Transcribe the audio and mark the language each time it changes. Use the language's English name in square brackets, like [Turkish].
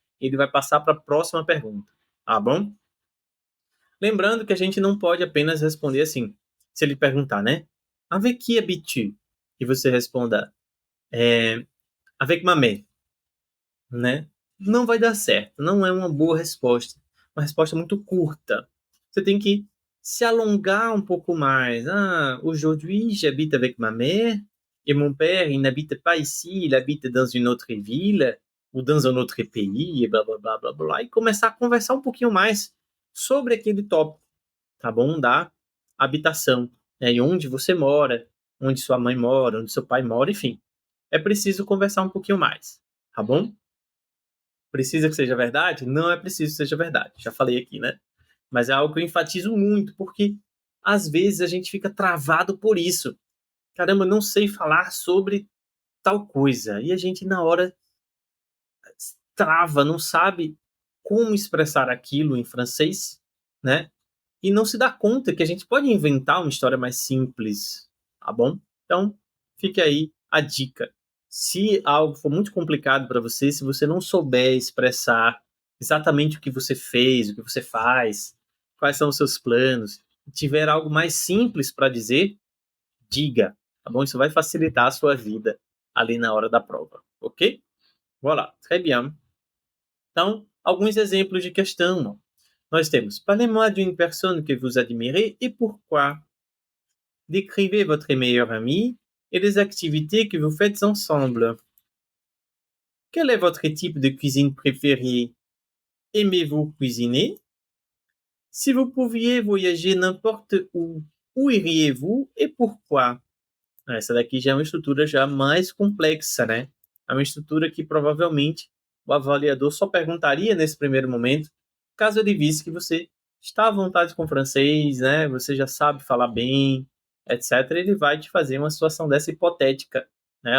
[Portuguese] Ele vai passar para a próxima pergunta, tá bom? Lembrando que a gente não pode apenas responder assim. Se ele perguntar, né? [French] Avec qui habites-tu? [Portuguese] E você responda, [French] avec ma mère, né? [Portuguese] Não vai dar certo, não é uma boa resposta. Uma resposta muito curta. Você tem que se alongar um pouco mais. [French] Ah, aujourd'hui, j'habite avec ma mère et mon père, il n'habite pas ici, il habite dans une autre ville ou dans un autre pays, [Portuguese] e blá, blá, blá, blá, blá. E começar a conversar um pouquinho mais sobre aquele tópico, tá bom? Da habitação, né? E onde você mora, onde sua mãe mora, onde seu pai mora, enfim. É preciso conversar um pouquinho mais, tá bom? Precisa que seja verdade? Não é preciso que seja verdade. Já falei aqui, né? Mas é algo que eu enfatizo muito, porque às vezes a gente fica travado por isso. Caramba, eu não sei falar sobre tal coisa. E a gente, na hora, trava, não sabe como expressar aquilo em francês, né? E não se dá conta que a gente pode inventar uma história mais simples, tá bom? Então, fique aí a dica. Se algo for muito complicado para você, se você não souber expressar exatamente o que você fez, o que você faz, quais são os seus planos, e tiver algo mais simples para dizer, diga, tá bom? Isso vai facilitar a sua vida ali na hora da prova, ok? [French] Voilà, très bien. [Portuguese] Então, alguns exemplos de questão. Nós temos, [French] parlez-moi d'une personne que vous admirez et pourquoi. Décrivez votre meilleur ami et les activités que vous faites ensemble. Quel est votre type de cuisine préféré? Aimez-vous cuisiner? Si vous pouviez voyager n'importe où iriez-vous e pourquoi? [Portuguese] Essa daqui já é uma estrutura já mais complexa, né? É uma estrutura que provavelmente o avaliador só perguntaria nesse primeiro momento, caso ele visse que você está à vontade com o francês, né? Você já sabe falar bem, etc. Ele vai te fazer uma situação dessa hipotética, né?